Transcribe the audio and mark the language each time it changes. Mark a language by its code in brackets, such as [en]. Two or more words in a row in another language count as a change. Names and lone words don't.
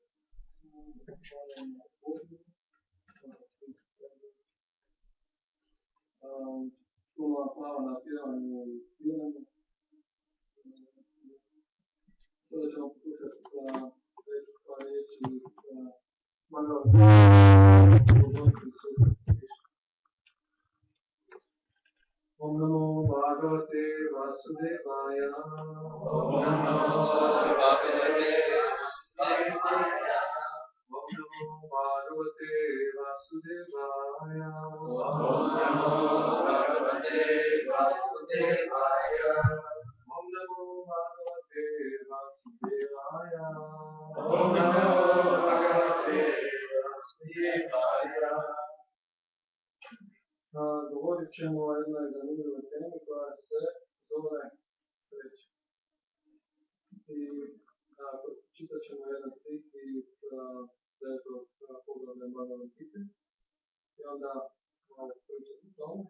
[hr] Puno hvala na pjevanju i sviranju. Sada ćemo pokušati reći par riječi iz [sa] Om Namo Bhagavate Vasudevaya. Om Namo Bhagavate Vasudevaya. Om Namo Bhagavate Vasudevaya. Om Namo Bhagavate Vasudevaya. Om Namo Bhagavate Vasudevaya. Om Namo Bhagavate Vasudevaya. [hr] Govorit ćemo o jednoj zanimljivoj temi koja se zove sreća. I čitat ćemo jedan stih iz 9. poglavlja Bhagavad Gite i onda malo pričati o tome.